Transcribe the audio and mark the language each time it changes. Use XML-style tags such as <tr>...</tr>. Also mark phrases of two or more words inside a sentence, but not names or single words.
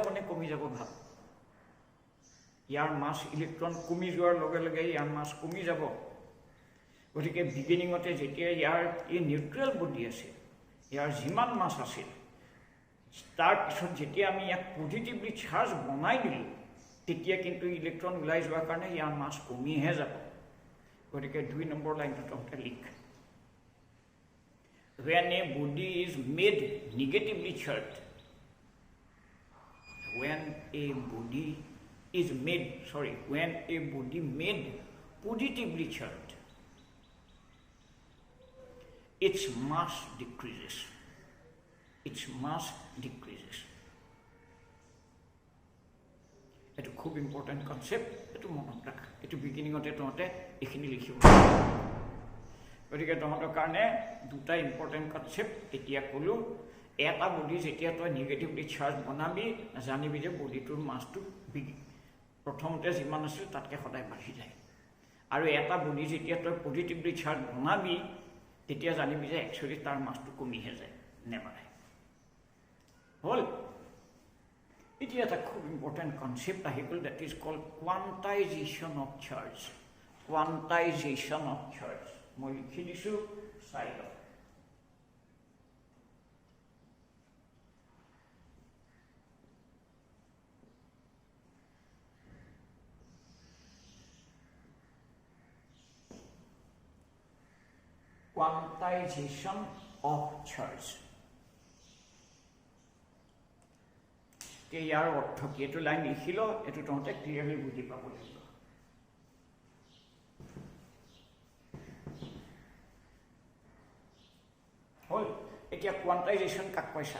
<as>নে কমি যাব ভাব ইয়াৰ মাছ ইলেক্ট্ৰন কমি যোৱাৰ লগে লগে ইয়াৰ মাছ কমি যাব গতিকে বিগিনিঙতে যেতিয়া ইয়াৰ এই নিউট্ৰেল বডি আছিল ইয়াৰ যিমান মাছ আছিল তাৰ পিছত যেতিয়া আমি ইয়াক পজিটিভলি চাৰ্জ বনাই দিলোঁ তেতিয়া কিন্তু ইলেক্ট্ৰন ওলাই যোৱাৰ কাৰণে ইয়াৰ মাছ কমিহে যাব গতিকে 2 নম্বৰ লাইনটো তহঁতে লিখ</as> <en>when a body is made negatively charged when a body made positively charged its mass decreases</en> <as>এটো খুব ইম্পৰ্টেণ্ট কনসেপ্ট এটো মনত ৰাখ এটো বিগিনিঙতে তহঁতে এখিনি লিখিব গতিকে তহঁতৰ কাৰণে দুটা ইম্পৰ্টেণ্ট কনসেপ্ট এতিয়া ক'লো এটা বডি যেতিয়া তই নিগেটিভলি চাৰ্জ বনাবি জানিবি যে বডিটোৰ মাছটো প্ৰথমতে যিমান আছিল তাতকৈ সদায় বাঢ়ি যায় আৰু এটা বডি যেতিয়া তই পজিটিভলি চাৰ্জ বনাবি তেতিয়া জানিবি যে একচুৱেলি তাৰ মাছটো কমিহে যায় নেবাঢ়ে হ'ল এতিয়া এটা খুব ইম্পৰ্টেণ্ট কনসেপ্ট আহি গ'ল</as> <en>that is called quantization of charge quantization of charge.</en> <as>মই লিখি দিছোঁ চাইডত।</as> <en>Quantization of charge.</en> <as>ইয়াৰ অৰ্থ কি? এইটো লাইন লিখিল, এইটো তহঁতে ক্লিয়াৰলি বুজি পাব লাগিব। হ'ল। এতিয়া কোৱান্টাইজেশ্যন কাক কৈছা?</as>